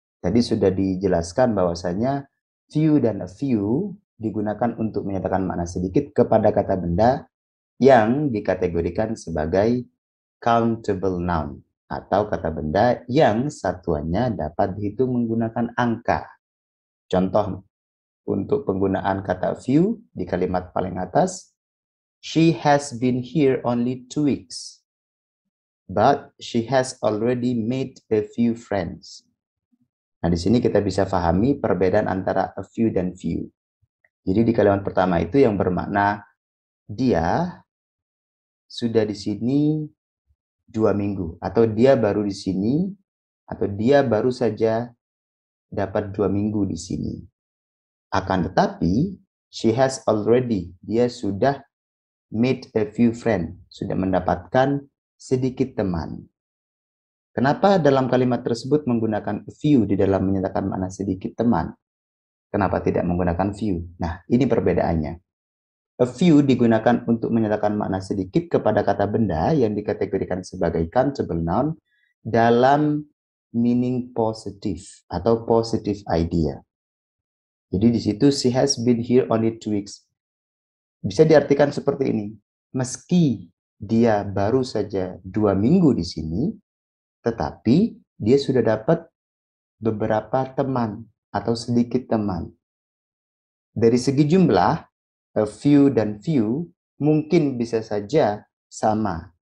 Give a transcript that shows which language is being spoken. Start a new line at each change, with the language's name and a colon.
Indonesian: Tadi sudah dijelaskan bahwasanya few dan a few digunakan untuk menyatakan makna sedikit kepada kata benda yang dikategorikan sebagai countable noun atau kata benda yang satuannya dapat dihitung menggunakan angka. Contoh, untuk penggunaan kata few di kalimat paling atas.
English: She has been here only 2 weeks, but she has already made a few friends.
Indonesian: Nah, di sini kita bisa pahami perbedaan antara a few dan few. Jadi di kalimat pertama itu yang bermakna dia sudah di sini 2 minggu, atau dia baru di sini, atau dia baru saja dapat 2 minggu di sini. Akan tetapi,
English: she has already,
Indonesian: dia sudah
English: made a few friends,
Indonesian: sudah mendapatkan sedikit teman. Kenapa dalam kalimat tersebut menggunakan few di dalam menyatakan makna sedikit teman? Kenapa tidak menggunakan few? Nah, ini perbedaannya. A few digunakan untuk menyatakan makna sedikit kepada kata benda yang dikategorikan sebagai countable noun dalam meaning positif atau
English: positive idea.
Indonesian: Jadi di situ
English: she has been here only 2 weeks.
Indonesian: Bisa diartikan seperti ini. Meski dia baru saja 2 minggu di sini, tetapi dia sudah dapat beberapa teman atau sedikit teman. Dari segi jumlah, a few dan few mungkin bisa saja sama.